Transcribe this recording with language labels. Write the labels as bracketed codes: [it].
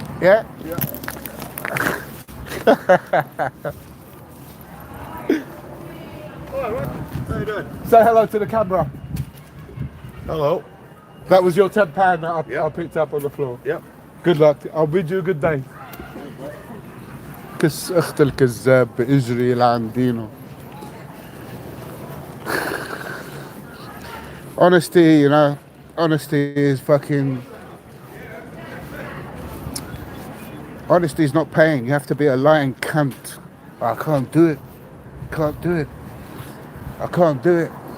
[en] Yeah? Yeah. Alright, how you doing? Say hello to the camera. Hello. That was your £10 that I picked up on the floor. Yep. Good luck. I'll bid you a good day. [ar] كس اخت الكذاب باجري لعن دينه. [en] Honesty, you know, honesty is fucking... Honesty is not paying. You have to be a lying cunt. I can't do it. Can't do it. I can't do it.